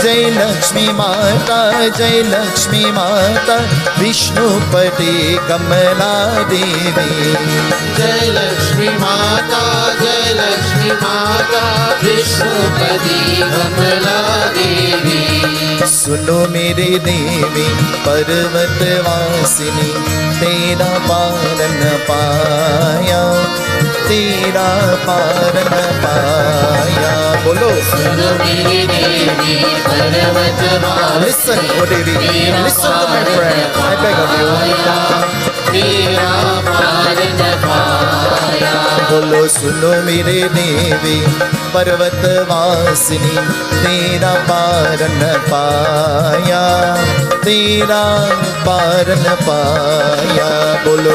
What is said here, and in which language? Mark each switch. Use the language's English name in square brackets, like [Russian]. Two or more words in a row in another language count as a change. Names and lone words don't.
[Hindi] जय लक्ष्मी माता, जय लक्ष्मी माता, विष्णुपति कमला देवी. जय लक्ष्मी माता, जय लक्ष्मी माता, विष्णुपति कमला देवी. सुनो मेरे देवी पर्वत वासिनी तेरा पारन पाया तेरा पारन पाया बोलो सुनो मेरी देवी पर्वत वासिनी [English] listen oh Devi listen to my prayer I beg of you [Hindi] तेरा पारन पाया बोलो सुनो मेरे देवी पर्वत वासिनी तेरा पारन पाया तेरा पारन पाया बोलो